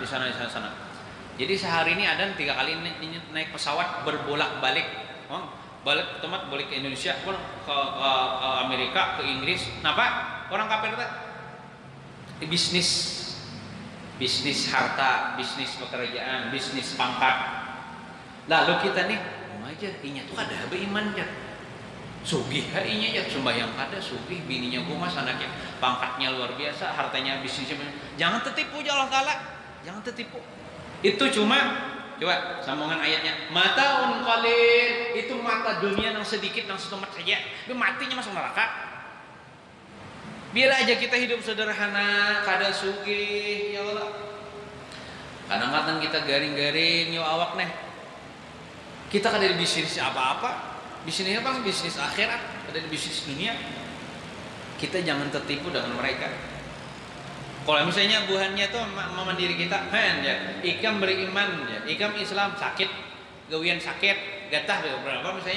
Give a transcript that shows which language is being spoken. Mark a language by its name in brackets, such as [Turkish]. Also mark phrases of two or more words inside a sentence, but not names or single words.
[Indonesian] Jadi sehari ini ada 3 kali naik pesawat berbolak-balik. Balik teman balik ke Indonesia, ke Amerika, ke Inggris. Kenapa? Orang kafir itu bisnis harta, bisnis pekerjaan, bisnis pangkat. Lalu kita nih, [Banjar] aja inya tuh ada beriman aja. Sugih inya aja, sembahyang kada sugih, bininya gumas, [Indonesian] anaknya pangkatnya luar biasa, hartanya bisnisnya. Jangan tertipu ya Allah Ta'ala. Jangan tertipu. Itu cuma coba sambungan ayatnya. [Arabic] متاع قليل, [Indonesian] itu mata dunia yang sedikit, yang setempat saja. Dia matinya masuk neraka. Biar aja kita hidup sederhana, [Banjar] kada sugih ya Allah. Kadang-kadang kita garing-garing ya awak nih. Kita kada di bisnis apa-apa. [Indonesian] Bisnisnya bang bisnis akhirat, kada di bisnis dunia. Kita jangan tertipu dengan mereka. [Banjar] Kalau misalnya buhannya tuh memandiri kita, ya, ikam beriman, ya, ikam Islam sakit, gawian sakit, gatah berapa misalnya.